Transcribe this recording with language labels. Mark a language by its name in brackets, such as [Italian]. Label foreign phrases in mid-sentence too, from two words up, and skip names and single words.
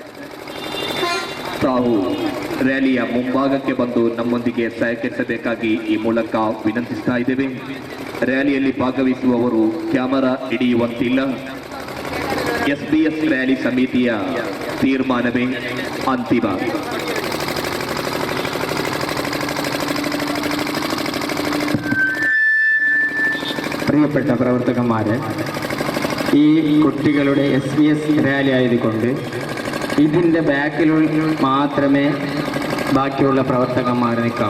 [Kannada] ತಾವು ರ್ಯಾಲಿಯ ಮುಂಭಾಗಕ್ಕೆ ಬಂದು ನಮ್ಮೊಂದಿಗೆ ಸಹಕರಿಸಬೇಕಾಗಿ ಈ ಮೂಲಕ ವಿನಂತಿಸ್ತಾ ಇದ್ದೇವೆ. ರ್ಯಾಲಿಯಲ್ಲಿ ಭಾಗವಹಿಸುವವರು ಕ್ಯಾಮರಾ ಹಿಡಿಯುವಂತಿಲ್ಲ. SBS ರ್ಯಾಲಿ ಸಮಿತಿಯ ತೀರ್ಮಾನವೇ ಅಂತಿಮ. [Malayalam] പ്രിയപ്പെട്ട പ്രവർത്തകന്മാരെ, ഈ കുട്ടികളുടെ SBS റാലി ആയതുകൊണ്ട് ഇതിൻ്റെ ബാക്കിൽ മാത്രമേ ബാക്കിയുള്ള പ്രവർത്തകന്മാർ നിൽക്കാവൂ.